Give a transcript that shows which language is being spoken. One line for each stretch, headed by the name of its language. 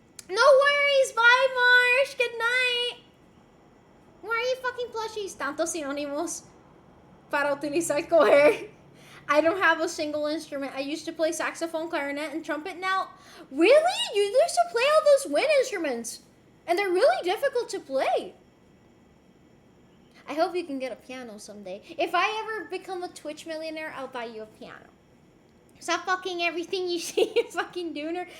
English: No worries, bye, Marsh, good night. Why are you fucking plushies?
Spanish: Tantos sinónimos para utilizar coger.
English: I don't have a single instrument. I used to play saxophone, clarinet, and trumpet. Now, really? You used to play all those wind instruments. And they're really difficult to play. I hope you can get a piano someday. If I ever become a Twitch millionaire, I'll buy you a piano. Stop fucking everything you see you fucking doing her.